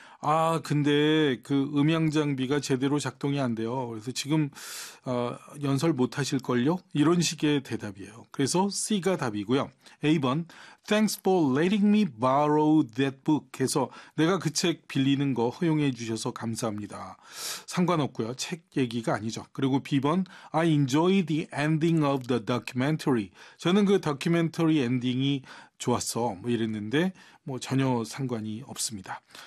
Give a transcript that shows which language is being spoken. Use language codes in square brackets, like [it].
[ko] 아, 근데 그 음향 장비가 제대로 작동이 안 돼요. 그래서 지금 연설 못 하실걸요? 이런 식의 대답이에요. 그래서 C가 답이고요. [en] A번, Thanks for letting me borrow that book. [ko] 해서 내가 그 책 빌리는 거 허용해 주셔서 감사합니다. 상관없고요. 책 얘기가 아니죠. 그리고 B번, [en] I enjoy the ending of the documentary. [ko] 저는 그 다큐멘터리 엔딩이 좋았어. 뭐 이랬는데 뭐 전혀 상관이 없습니다.